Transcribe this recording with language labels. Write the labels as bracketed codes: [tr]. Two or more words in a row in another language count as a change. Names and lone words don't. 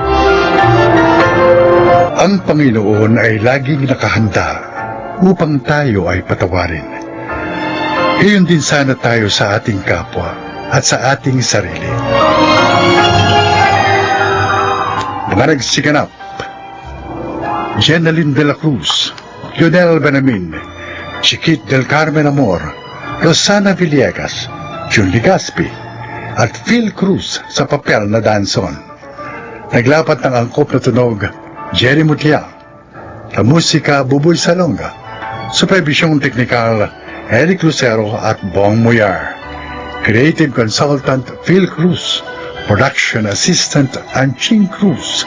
[tl] Ang Panginoon ay laging nakahanda upang tayo ay patawarin. Gayon din sana tayo sa ating kapwa at sa ating sarili. Mga nagsiganap, Jenaline de la Cruz, Lionel Benamin, Chiquit del Carmen Amor, Rosana Villegas, Jun Ligaspi, at Phil Cruz sa papel na Danson. Naglapat ng angkop na tunog, Jerry Mutlia. La musika, Buboy Salonga. Supervisyong teknikal, Eric Lucero at Bong Muyar. [en] Creative Consultant, Phil Cruz. Production Assistant, Anching Cruz.